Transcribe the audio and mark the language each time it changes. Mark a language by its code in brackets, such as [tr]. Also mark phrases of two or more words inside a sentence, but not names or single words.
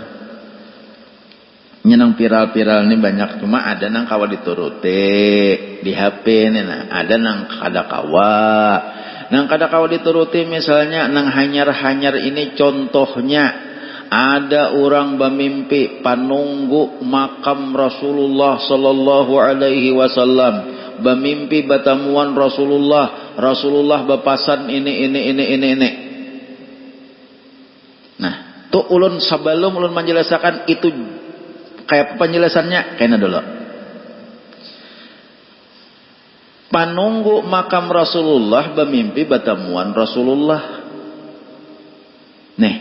[bjn] Nyenang viral-viral ini banyak, cuma ada nang kawa dituruti di HP nih, ada nang kada kawa. Nang kada kawa dituruti misalnya nang hanyar-hanyar ini contohnya. Ada orang bermimpi panunggu makam Rasulullah [ar] صلى الله عليه وسلم, [bjn] bermimpi batamuan Rasulullah berpasan ini. Nah, tuh ulun sebelum ulun menjelaskan itu kayak penjelasannya kayaknya dulu. Panunggu makam Rasulullah bermimpi batamuan Rasulullah.